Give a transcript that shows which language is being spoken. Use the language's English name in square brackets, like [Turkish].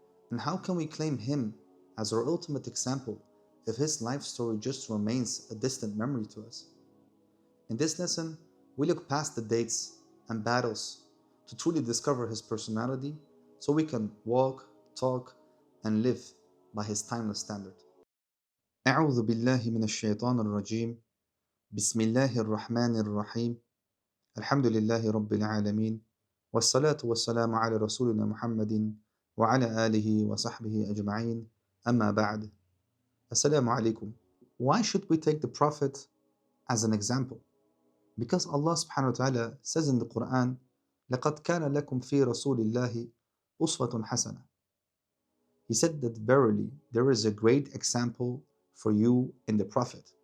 [English] And how can we claim him as our ultimate example if his life story just remains a distant memory to us? In this lesson, we look past the dates and battles to truly discover his personality so we can walk, talk, and live by his timeless standard. [Arabic] أعوذ بالله من الشيطان الرجيم بسم الله الرحمن الرحيم الحمد لله رب العالمين والصلاة والسلام على رسولنا محمد وعلى آله وصحبه أجمعين أما بعد. Assalamu alaikum. [English] Why should we take the Prophet as an example? Because Allah subhanahu wa ta'ala says in the Quran, [Arabic] لَقَدْ كَانَ لَكُمْ فِي رَسُولِ اللَّهِ أُسْوَةٌ حَسَنَةٌ. [English] He said that verily there is a great example for you in the Prophet.